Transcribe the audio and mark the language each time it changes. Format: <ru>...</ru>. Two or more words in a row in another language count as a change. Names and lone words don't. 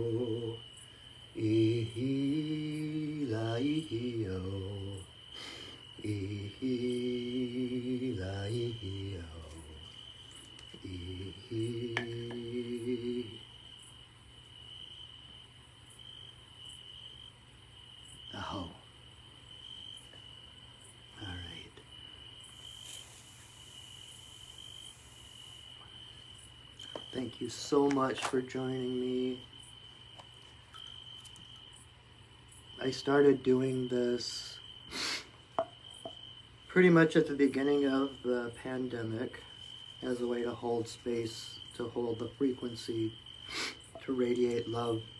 <en>Ihi-la-ihi-o. Ihi-la-ihi-o. Ihi. Aho. All right. Thank you so much for joining me. I started doing this pretty much at the beginning of the pandemic as a way to hold space, to hold the frequency, to radiate love</en>